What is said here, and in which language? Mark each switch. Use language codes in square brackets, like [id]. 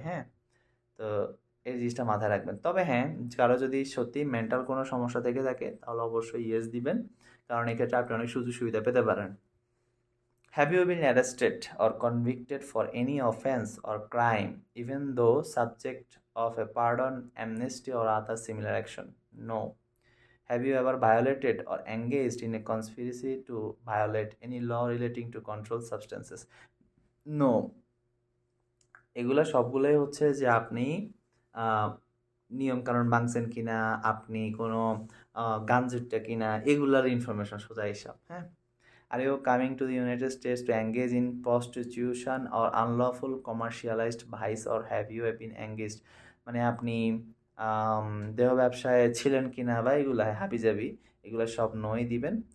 [bn] হ্যাঁ, তো এই জিনিসটা মাথায় রাখবেন। তবে হ্যাঁ, কারো যদি সত্যি মেন্টাল কোনো সমস্যা থেকে থাকে তাহলে অবশ্যই ইয়েস দিবেন, কারণ এক্ষেত্রে আপনি অনেক সুযোগ সুবিধা পেতে পারেন। [en] Have you been arrested or convicted for any offense or crime even though subject of a pardon, amnesty or other similar action? No. Have you ever violated or engaged in a conspiracy to violate any law relating to controlled substances? No. [bn] এগুলা সবগুলোই হচ্ছে যে আপনি নিয়ম কানুন ভাঙছেন কিনা, আপনি কোনো গাঞ্জুটটা কিনা, এগুলার ইনফরমেশন সোজা হিসাব। [en] হ্যাঁ, are you coming to the United States to engage in prostitution or unlawful commercialized vice or have you been engaged, [bn] মানে আপনি দেহ ব্যবসায় ছিলেন কিনা বা এগুলা হাবিজাবি, এগুলো সব নই দিবেন।